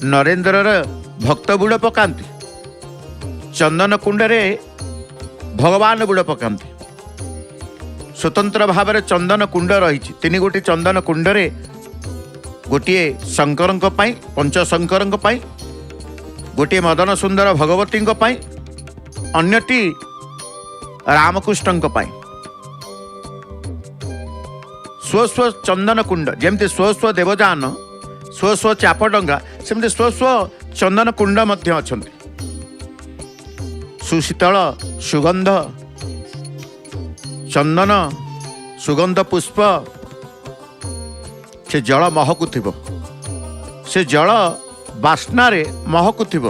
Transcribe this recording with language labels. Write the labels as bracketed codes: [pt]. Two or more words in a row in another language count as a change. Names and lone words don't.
[or] ନରେନ୍ଦ୍ର ଭକ୍ତ ବୁଡ଼ ପକାନ୍ତି, ଚନ୍ଦନ କୁଣ୍ଡରେ ଭଗବାନ ବୁଡ଼ ପକାନ୍ତି। ସ୍ୱତନ୍ତ୍ର ଭାବ ମେଁ ଚନ୍ଦନ କୁଣ୍ଡ ରହି। ତିନି ଗୋଟି ଚନ୍ଦନ କୁଣ୍ଡରେ ଗୋଟେ ଶଙ୍କର ପଞ୍ଚଶଙ୍କର, ଗୋଟେ ମଦନ ସୁନ୍ଦର ଭଗବତୀ, ଅନ୍ୟଟି ରାମକୃଷ୍ଣ। ସ୍ୱ ସ୍ୱ ଚନ୍ଦନ କୁଣ୍ଡ ଯେମିତି ସ୍ୱ ସ୍ୱ ଦେବଯାନ, ସ୍ୱ ସ୍ୱ ଚାପ ଡଙ୍ଗା, ସେମିତି ସ୍ୱ ସ୍ୱ ଚନ୍ଦନ କୁଣ୍ଡ ମଧ୍ୟ ଅଛନ୍ତି। ସୁଶୀତଳ ସୁଗନ୍ଧ ଚନ୍ଦନ ସୁଗନ୍ଧ ପୁଷ୍ପ ସେ ଜଳ ମହକୁଥିବ, ସେ ଜଳ ବାସ୍ନାରେ ମହକୁଥିବ।